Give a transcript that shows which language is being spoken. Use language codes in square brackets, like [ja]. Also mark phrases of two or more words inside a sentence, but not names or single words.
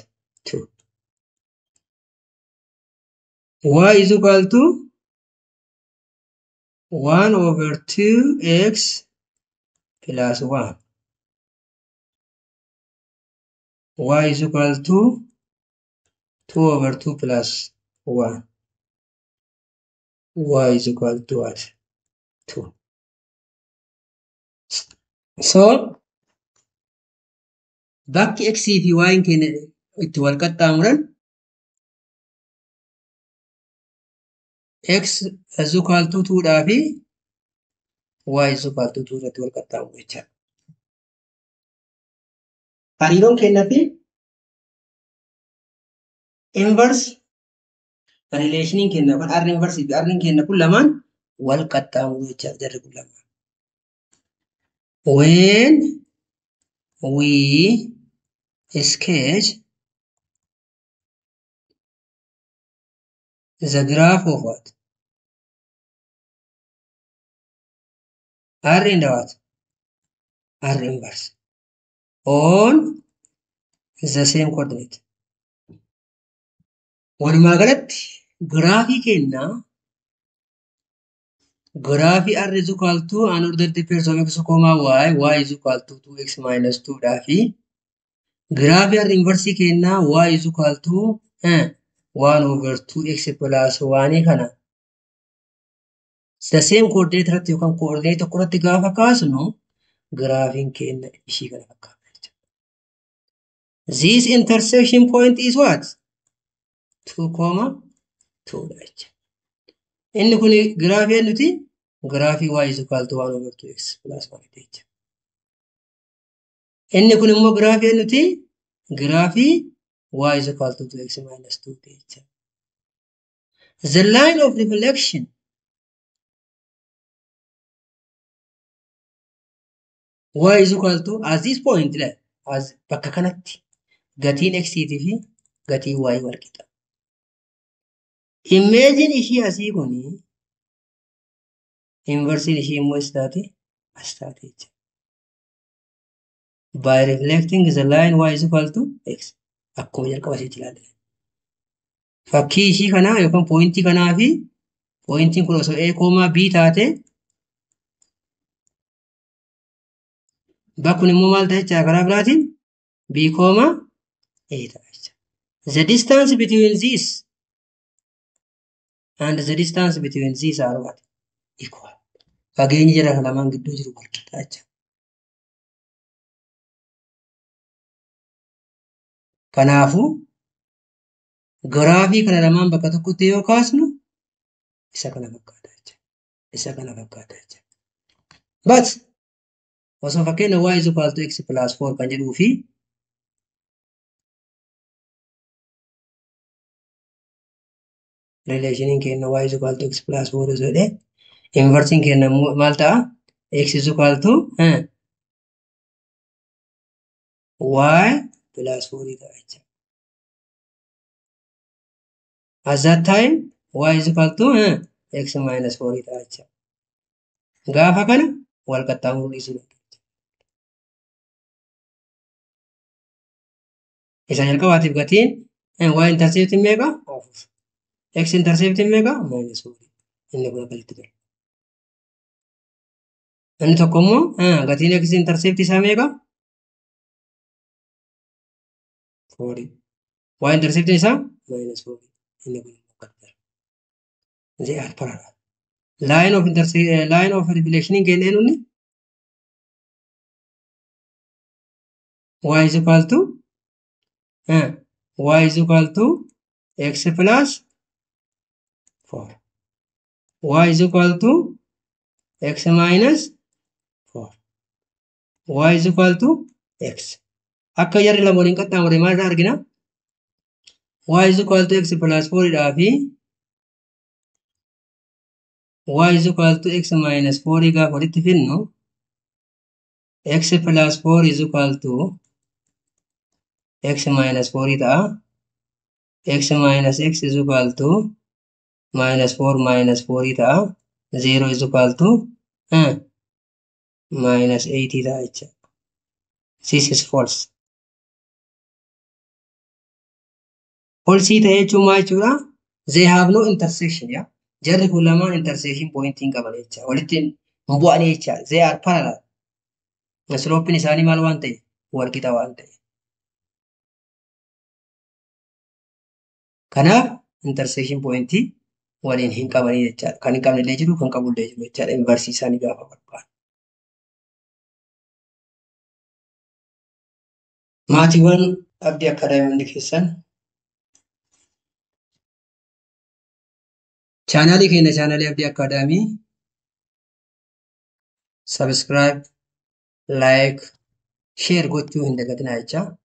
[en] 2. Y is equal to 1 over 2x plus 1. Y is equal to 2 over 2 plus 1. Y is equal to what? 2. So, [om] bakki x fi y keenya itti wal qaxxaamuran [en] x is equal to 2 [om] dhaafi [en] y is equal to 2 [om] irratti wal qaxxaamuru jechaadha. Hariiroon keenya fi inverse relationiin keenya kun r inverse fi r keenya kun lamaan wal qaxxaamuru jechaadha jarri kun lamaan. [en] When we sketch the graph of what? R and what? R inverse on the same coordinate. [om] Walumaa galatti giraafii keenya giraafii [en] r is equal to an ordered pairs of x, y is equal to 2x minus 2 [om] dhaafi giraafii r inverse keenya [en] y is equal to 1 over 2x plus 1 [om] kana [en] the same coordinate [om] irratti yookaan coordinate tokko irratti gaafa kaasnu giraafiin keenya ishii kana fakkaata. [en] This intersection point is what? [om] 2, 2 dha jechuudha. Inni kun giraafii nuti giraafii [en] y is equal to 1 over 2x plus 1 [om] jechuudha. Inni kun immoo giraafii nuti giraafii [en] y is equal to 2x minus 2 [om] jechuudha. [en] The line of reflection y is equal to at this point as [om] bakka kanatti gatiin x fi gatiin y wal qixa. Imagine ishii asii kun inversiin ishii immoo as taate jechuudha. [en] By reflecting the line y is equal to x [om] akkuma jalqaba asitti ilaalle. Fakkii ishii kanaa yookaan poointii kanaa fi poointiin kun osoo a, b taate bakkun immoo maal ta'a jechuudha karaa biraatiin b, a ta'a jechuudha. [en] The distance between this and the distance between these are what? Equal. [om] Fageenyi jara lamaan gidduu jiru wal qixa jechuudha. Kanaafuu giraafii kana lamaan bakka tokkotti yoo kaasnu isa kana fakkaata jechuudha. Isa kana fakkaata jechuudha. But osoo fakkeenya [en] y is equal to x plus 4 [om] kan jedhuu fi relationiin keenya [en] y is equal to x plus 4 [om] osoo jedhee inversiin keenya maal ta'a? [en] X is equal to y plus 4 [om] ta'a jechuudha. [en] At that time y is equal to x minus 4 [om] ta'a jechuudha. Gaafa kana wal qaxxaamuruu dhiisuu isa jalqabaatiif gatiin [en] y intercept [om] meeqa? 4. [en] X intercept [om] meeqa? Minus 4. Inni kun akkasitti ture. Inni tokko immoo gatiin [en] x intercept [om] isaa meeqa? 4. [en] Y intercept [om] isaa minus 4. Inni kun akkasitti ture. [en] They are parallel. Line of reflection [om] keenya nunni [en] y is equal to x plus 4. Y is equal to x minus 4. Y is equal to x. [om] Akka jarri lama waliin qaxxaamure maal irraa argina? [en] Y is equal to x plus 4 [om] dhaa fi [en] y is equal to x minus 4 [om] gaafa walitti fidnu [en] x plus 4 is equal to x minus 4 [om] ta'a. [en] X minus x is equal to minus 4 minus 4 [om] ta'a. 0 [en] is equal to minus [om] 80 ta'a jechuudha. [en] This is false. [om] False ta'e jechuun maal jechuudha? [en] They have no intersection. [om] Jarri kun lamaan [en] intersection point [om] hin qaban jechuudha. Walitti hin bu'anii jechuudha. [en] They are parallel. [om] Slope isaanii maal waan ta'e? Wal qixa waan ta'e. Kanaaf [en] intersection point [om] waliin hin qabanii jechaadha. Kan hin qabnellee jiru, kan qabullee jiru jechaadha. Inversii isaanii gaafa barbaadu. Maatiiwwan abdii akkaadaamii hundi keessan chaanaalii keenya chaanaalii abdii akkaadaamii [en] subscribe, like, share [om] gochuu hin dagatinaa jecha.